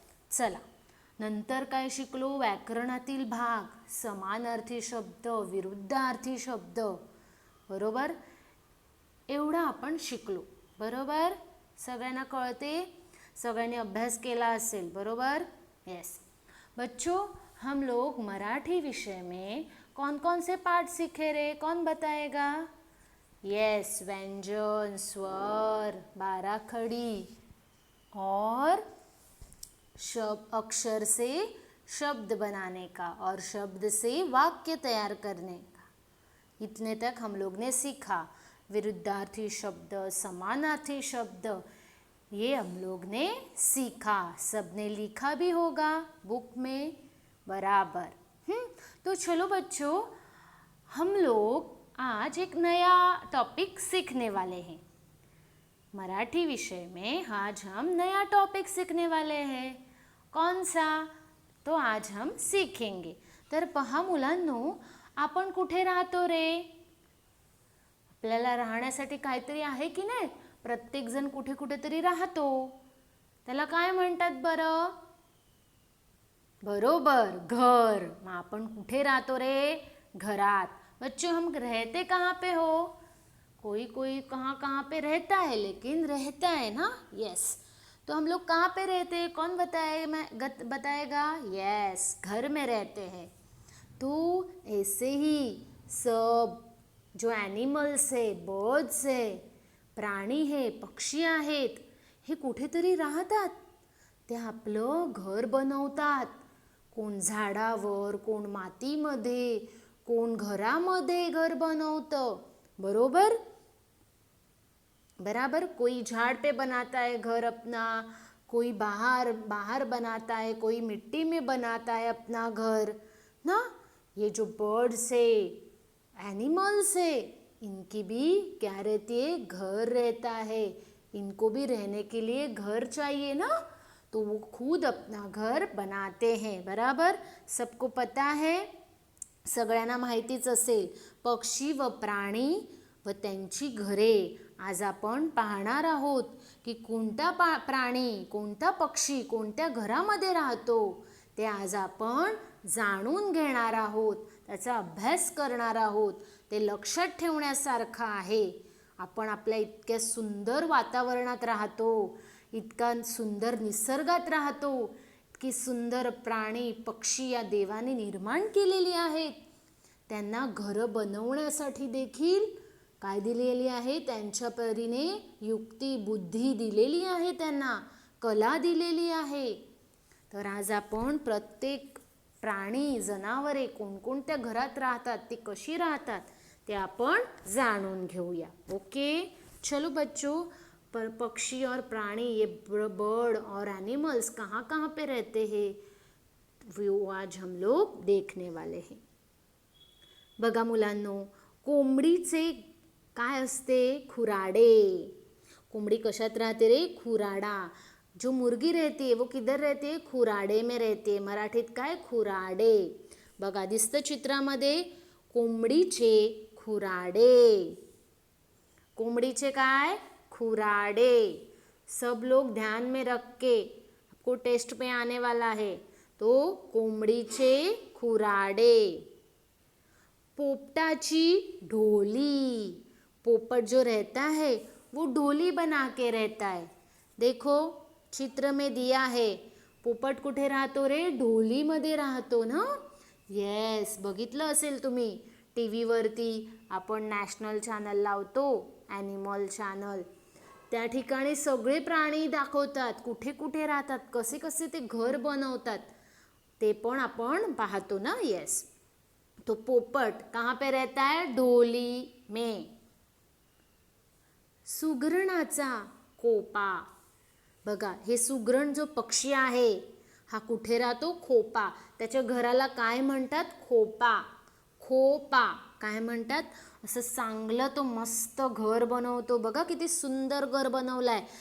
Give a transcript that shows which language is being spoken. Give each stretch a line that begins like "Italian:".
Marathi: चला, नंतर काय शिकलो? व्याकरणातील भाग, समानार्थी शब्द, विरुद्धार्थी शब्द. बरोबर, एवढं आपण शिकलो. बरोबर, सगळ्यांना कळते? सगळ्यांनी अभ्यास केला असेल. बरोबर.
Hindi: यस बच्चों, हम लोग मराठी विषय में कौन कौन से पाठ सीखे रे? कौन बताएगा? यस, व्यंजन, स्वर, बाराखड़ी और अक्षर से शब्द बनाने का और शब्द से वाक्य तैयार करने का, इतने तक हम लोग ने सीखा. विरुद्धार्थी शब्द, समानार्थी शब्द, ये हम लोग ने सीखा. सबने लिखा भी होगा बुक में. बराबर. तो चलो बच्चों, हम लोग आज एक नया टॉपिक सीखने वाले हैं. मराठी विषय में आज हम नया टॉपिक सीखने वाले हैं. कौन सा? तो आज हम सीखेंगे.
Marathi: तर पहा मुलांनो, आपण कुठे राहतो रे? आपल्याला राहण्यासाठी काहीतरी आहे की नाही? प्रत्येकजण कुठे कुठेतरी राहतो. त्याला काय म्हणतात बरं? बरोबर, घर. मग आपण कुठे राहतो रे? घरात.
Hindi: बच्चों, हम रहते कहाँ पे हो? कोई कोई कहाँ कहाँ पे रहता है, लेकिन रहता है ना. यस. तो हम लोग कहाँ पे रहते हैं? कौन बताएगा? यस, घर में रहते हैं.
Marathi: तो ऐसे ही सब जो ॲनिमल्स आहे, बर्ड्स आहे, प्राणी आहे, पक्षी आहेत, हे कुठेतरी राहतात. ते आपलं घर बनवतात. कोण झाडावर, कोण मातीमध्ये, कोण घरामध्ये घर बनवतं. बरोबर. बराबर.
Hindi: कोई झाड़ पे बनाता है घर अपना, कोई बाहर बाहर बनाता है, कोई मिट्टी में बनाता है अपना घर ना. ये जो बर्ड्स है, एनिमल्स है, इनकी भी क्या रहती है? घर रहता है. इनको भी रहने के लिए घर चाहिए ना, तो वो खुद अपना घर बनाते हैं. बराबर. सबको पता है,
Marathi: सगळ्यांना माहितीच असेल. पक्षी व प्राणी व त्यांची घरे. आज आपण पाहणार आहोत की कोणता प्राणी, कोणता पक्षी कोणत्या घरामध्ये राहतो, ते आज आपण जाणून घेणार आहोत. त्याचा अभ्यास करणार आहोत. ते लक्षात ठेवण्यासारखं आहे. आपण आपल्या इतक्या सुंदर वातावरणात राहतो, इतका सुंदर निसर्गात राहतो, इतकी सुंदर प्राणी पक्षी या देवाने निर्माण केलेली आहेत. त्यांना घरं बनवण्यासाठी देखील काय दिलेली आहे? त्यांच्या परीने युक्ती, बुद्धी दिलेली आहे. त्यांना कला दिलेली आहे. तर आज आपण प्रत्येक प्राणी, जनावरे कोणकोणत्या घरात राहतात, ती कशी राहतात, ते आपण जाणून घेऊया. ओके.
Hindi: चलो बच्चों, पक्षी और प्राणी, ये बर्ड और एनिमल्स कहाँ कहाँ पे रहते हैं, वो आज हम लोग देखने वाले हैं.
Marathi: बघा मुलांनो, कोंबडीचे काय असते? खुराडे. कोंबडी कशात राहते रे? खुराडा.
Hindi: जो मुर्गी रहती है वो किधर रहती है? खुराडे में रहते है.
Marathi: मराठीत काय?
Hindi: खुराडे.
Marathi: बघा, दिसतं चित्रामध्ये कोंबडीचे खुराडे. कोंबडीचे काय? खुराडे.
Hindi: सब लोग ध्यान में रख के, आपको टेस्ट में आने वाला है.
Marathi: तो कोंबडीचे खुराडे. पोपटाची ढोली.
Hindi: पोपट जो रहता है वो ढोली बना के रहता है. देखो, चित्र में दिया है.
Marathi: पोपट कुठे राहतो रे? ढोलीमध्ये राहतो ना. येस, बघितलं असेल तुम्ही टी व्हीवरती. आपण नॅशनल चॅनल लावतो, ॲनिमल चॅनल. त्या ठिकाणी सगळे प्राणी दाखवतात, कुठे कुठे राहतात, कसे कसे ते घर बनवतात, ते पण आपण पाहतो ना. येस.
Hindi: तो पोपट कहाँ पे रहता है? ढोली में.
Marathi: सुगरणाचा खोपा. बघा, हे सुगरण जो पक्षी आहे हा कुठे राहतो? खोपा. त्याच्या घराला काय म्हणतात? खोपा. खोपा काय म्हणतात? असं चांगलं तो मस्त घर बनवतो. बघा किती सुंदर घर बनवलाय.